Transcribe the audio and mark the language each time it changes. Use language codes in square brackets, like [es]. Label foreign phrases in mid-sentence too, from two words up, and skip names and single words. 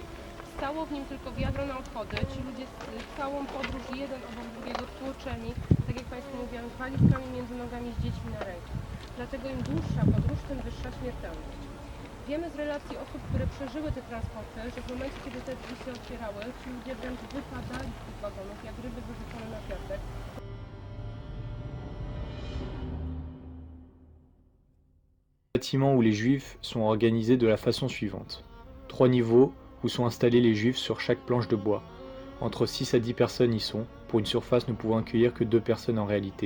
[pl] Stało w nim tylko wiadro na odchody. Ci ludzie całą podróż jeden obok drugiego tłoczeni, tak jak Państwu mówiłam, z walizkami między nogami, z dziećmi na rękach. Dlatego im dłuższa podróż, tym wyższa śmiertelność. Wiemy z relacji osób, które przeżyły te transporty, że w momencie, kiedy te drzwi się otwierały, ci ludzie wręcz wypadali z tych wagonów, jak ryby wyrzucone na piasek. [fr] Bâtiments où les juifs sont organisés de la façon suivante. 3 niveaux où sont installés les juifs sur chaque planche de bois. Entre 6 à 10 personnes y sont, pour une surface ne pouvant accueillir que 2 personnes en réalité.